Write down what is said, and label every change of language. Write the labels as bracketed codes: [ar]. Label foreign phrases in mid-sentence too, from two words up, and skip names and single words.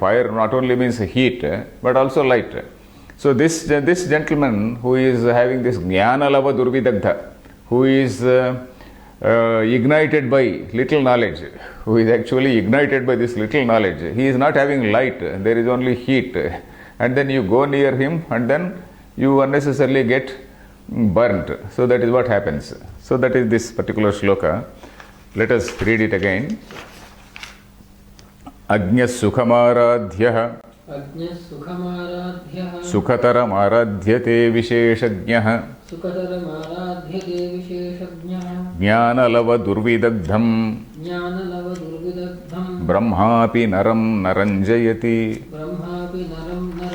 [en] Fire not only means heat, but also light. So this gentleman who is having this [sa] ज्ञान लव दुर्विदग्ध, [en] who is ignited by little knowledge, who is actually ignited by this little knowledge, he is not having light, there is only heat, and then you go near him and then you unnecessarily get burnt. So that is what happens. So that is this particular shloka. Let us read it again. [sa] अज्ञः सुखमाराध्यः सुखतरमाराध्यते विशेषज्ञः ज्ञानलव दुर्विदग्धं ब्रह्मापि नरं न रञ्जयति.